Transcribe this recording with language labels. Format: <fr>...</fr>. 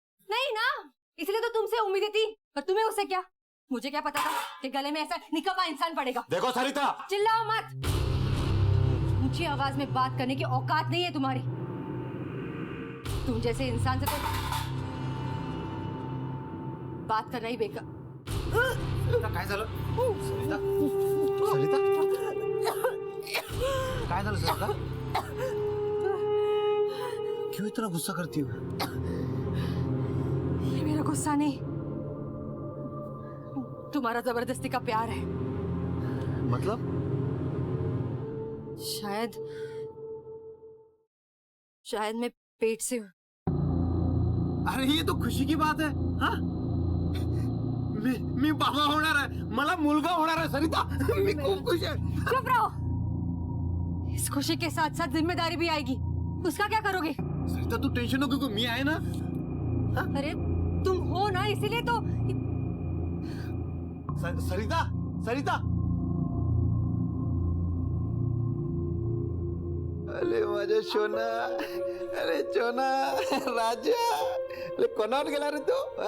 <hi>नहीं ना, इसलिए तो तुमसे उम्मीदें थी, पर तुम्हें उससे क्या? मुझे क्या पता था कि गले में ऐसा निकम्मा इंसान पड़ेगा। देखो सरिता, चिल्लाओ मत। ऊंची आवाज में बात करने की औकात नहीं है तुम्हारी। तुम जैसे इंसान से तो बात करना ही बेकार।</hi> <mr>काय झालं? सरिता, सरिता, काय झालं सरिता?</mr> <hi>क्यों इतना गुस्सा करती हो? ये मेरा गुस्सा नहीं, तुम्हारा जबरदस्ती का प्यार है। मतलब? शायद मैं पेट से हूँ। अरे ये तो खुशी की बात है।</hi> <mr>हाँ, मी बाबा होणार आहे, मला मुलगा होणार आहे सरिता। मी खूप खुश आहे।</mr> <hi>चुप रहो। इस खुशी के साथ साथ जिम्मेदारी भी आएगी, उसका क्या करोगे?</hi> <mr>सरिता तू टेंशन नको करू, मी आहे ना।</mr> <hi>हाँ? अरे तुम हो ना, इसीलिए तो।</hi> <mr>सरिता, सरिता, अरे माझ्या सोना, अरे सोना राजा, अरे कोणावर गेला रे तू?</mr>